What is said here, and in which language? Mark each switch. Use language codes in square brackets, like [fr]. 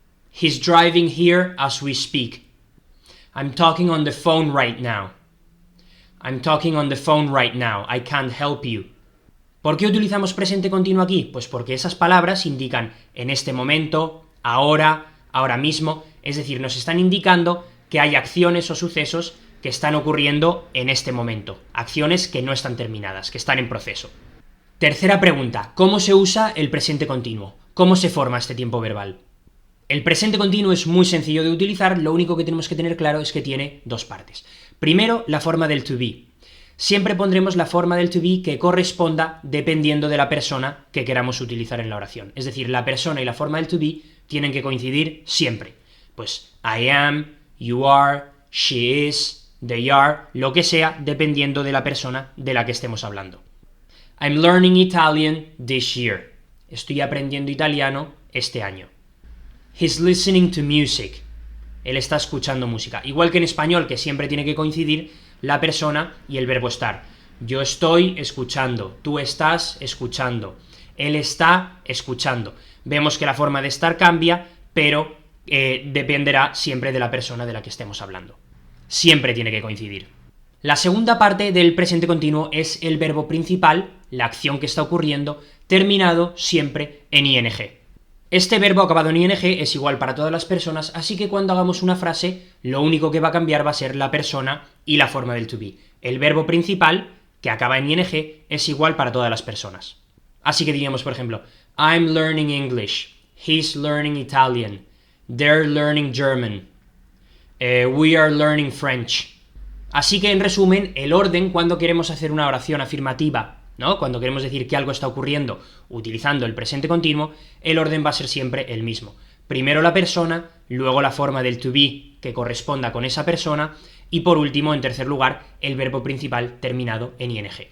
[en] He's driving here as we speak. I'm talking on the phone right now. I'm talking on the phone right now. I can't help you. [es] ¿Por qué utilizamos presente continuo aquí? Pues porque esas palabras indican en este momento, ahora, ahora mismo, es decir, nos están indicando que hay acciones o sucesos que están ocurriendo en este momento, acciones que no están terminadas, que están en proceso. Tercera pregunta, ¿cómo se usa el presente continuo? ¿Cómo se forma este tiempo verbal? El presente continuo es muy sencillo de utilizar, lo único que tenemos que tener claro es que tiene dos partes. Primero, la forma del to be. Siempre pondremos la forma del to be que corresponda dependiendo de la persona que queramos utilizar en la oración. Es decir, la persona y la forma del to be tienen que coincidir siempre. Pues [en] I am, you are, she is, they are, [es] lo que sea, dependiendo de la persona de la que estemos hablando. [en] I'm learning Italian this year. [es] Estoy aprendiendo italiano este año. [en] He's listening to music. [es] Él está escuchando música. Igual que en español, que siempre tiene que coincidir la persona y el verbo estar. Yo estoy escuchando, tú estás escuchando, él está escuchando. Vemos que la forma de estar cambia, pero dependerá siempre de la persona de la que estemos hablando. Siempre tiene que coincidir. La segunda parte del presente continuo es el verbo principal, la acción que está ocurriendo, terminado siempre en ing. Este verbo acabado en ing es igual para todas las personas, así que cuando hagamos una frase, lo único que va a cambiar va a ser la persona y la forma del to be. el verbo principal, que acaba en ing, es igual para todas las personas. Así que diríamos, por ejemplo, [en] I'm learning English, he's learning Italian, they're learning German, we are learning French. [es] Así que, en resumen, el orden cuando queremos hacer una oración afirmativa, ¿no? Cuando queremos decir que algo está ocurriendo utilizando el presente continuo, el orden va a ser siempre el mismo. Primero la persona, luego la forma del to be que corresponda con esa persona y por último, en tercer lugar, el verbo principal terminado en ing.